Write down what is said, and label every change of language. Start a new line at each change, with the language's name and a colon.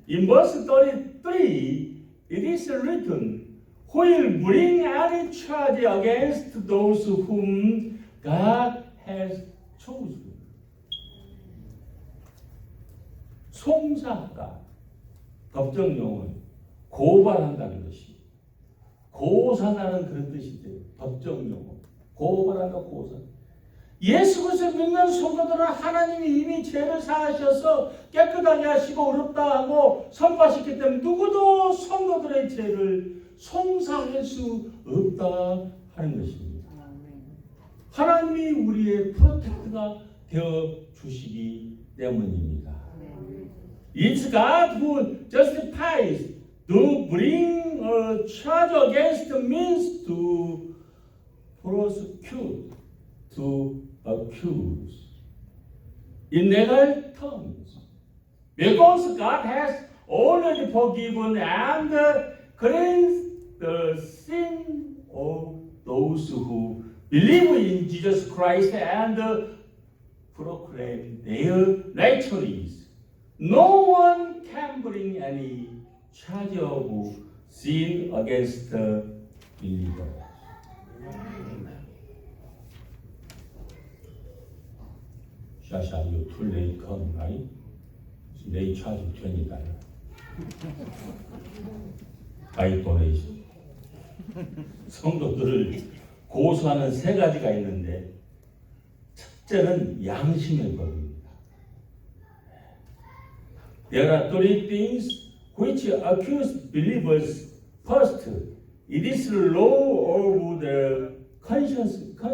English: In verse 33, it is written, Who will bring any charge against those whom God has chosen?
Korean: 송사가 법정용어는 고발한다는 것이, 고산하는 그런 뜻이죠. 법정용어. 고발한다, 고산. 예수 그리스도 믿는 성도들은 하나님이 이미 죄를 사하셔서 깨끗하게 하시고 의롭다 하고 선포하셨기 때문에 누구도 성도들의 죄를 송사할 수 없다 하는 것입니다. 하나님이 우리의 프로텍트가 되어 주시기 때문입니다.
English: It's God who justifies to bring a charge against means to prosecute, to accuse. In legal terms, because God has already forgiven and cleansed the sin of those who believe in Jesus Christ and proclaim their righteousness, no one can bring any charge of sin against the believer. Shall you too late come, right? They charge you $20 by donation.
Korean: 성도들을 고소하는 세 가지가 있는데, 첫째는 양심의 법입니다.
English: There are three things which accuse believers. First, it is the law of the conscience.